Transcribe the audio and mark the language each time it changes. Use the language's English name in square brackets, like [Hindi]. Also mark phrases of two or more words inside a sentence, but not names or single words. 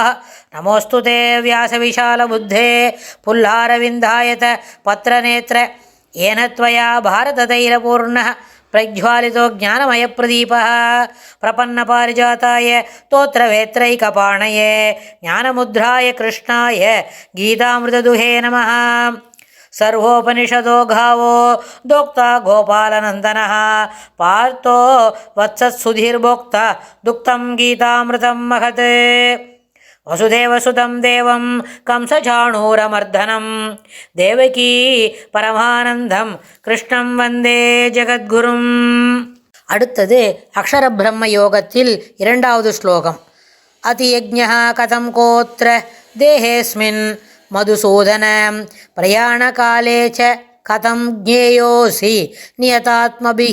[Sanskrit] नमोऽस्तु ते व्यासविशालबुद्धे फुल्लारविन्दायत पत्रनेत्र येन त्वया भारततैलपूर्णः प्रज्वालितो ज्ञानमयप्रदीपः प्रपन्नपारिजाताय तोत्रवेत्रैकपाणये ज्ञानमुद्राय कृष्णाय गीतामृतदुहे नमः. सर्वोपनिषदो गावो दोक्ता गोपालनन्दनः पार्थो वत्सत्सुधीर्भोक्ता दुक्तं गीतामृतं महत्. वसुदेवसुतं देवं कंसचाणूरमर्दनं देवकी परमानन्दं कृष्णं वन्दे जगद्गुरुम्. [Tamil] அடுத்தது அக்ஷர பிரம்ம யோகத்தில் இரண்டாவது ஸ்லோகம். [Sanskrit] अधियज्ञः कथं कोऽत्र देहेऽस्मिन् मधुसूदन प्रयाणकाले च कथं ज्ञेयोऽसि नियतात्मभिः.